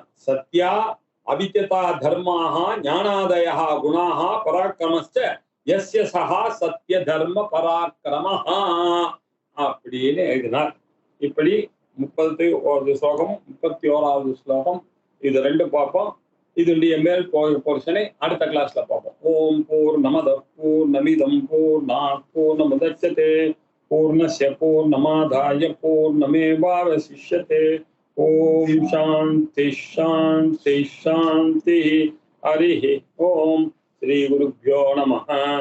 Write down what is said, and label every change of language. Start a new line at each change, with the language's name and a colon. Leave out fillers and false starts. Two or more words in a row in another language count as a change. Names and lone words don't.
Sanskrit: सत्या अविद्यता धर्माः ज्ञानादयः गुणाः पराक्रमश्च यस्य सः सत्य धर्म पराक्रमः
Tamil: அப்படின்னு எழுதினார். இப்படி 30வது ஸ்லோகம் 31வது ஸ்லோகம் இது ரெண்டு பார்ப்போம். இதனுடைய மேல் போர்ஷனை அடுத்த கிளாஸ்ல பார்ப்போம்.
Sanskrit: ॐ पूर्णमदः पूर्णमिदं पूर्णात् पूर्णमुदच्यते पूर्णस्य पूर्णमादाय पूर्णमेवावशिष्यते. ॐ शान्तिः शान्तिः शान्तिः. हरिः ॐ। श्री गुरुभ्यो नमः.